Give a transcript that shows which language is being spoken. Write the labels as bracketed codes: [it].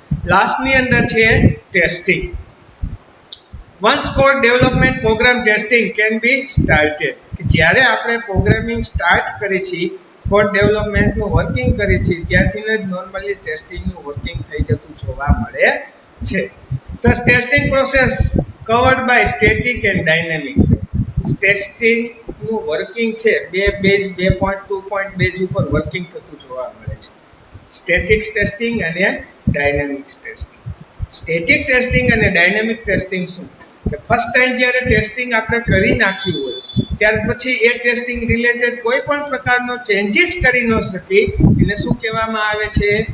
[gu] લાસ્ટની અંદર છે testing. [en] Once code development program testing can be started. [gu] કે જ્યારે આપણે પ્રોગ્રામિંગ સ્ટાર્ટ કરીએ છીએ, કોડ ડેવલપમેન્ટનું વર્કિંગ કરીએ છીએ, ત્યાંથી જ નોર્મલી ટેસ્ટિંગનું વર્કિંગ થઈ જતું જોવા મળે છે. [en] The testing process covered by static and dynamic. [gu] ટેસ્ટિંગનું working છે બે બેઝ 2.2 બેઝ ઉપર વર્કિંગ થતું જોવા મળે છે. સ્ટેટિક ટેસ્ટિંગ અને ડાયનામિક ટેસ્ટિંગ. સ્ટેટિક ટેસ્ટિંગ અને ડાયનામિક ટેસ્ટિંગ શું? કે ફર્સ્ટ ટાઈમ જ્યારે ટેસ્ટિંગ આપણે કરી નાખ્યું હોય ત્યાર પછી એ ટેસ્ટિંગ રિલેટેડ કોઈ પણ પ્રકારનો ચેન્જીસ કરી ન શકી એને શું કહેવામાં આવે છે?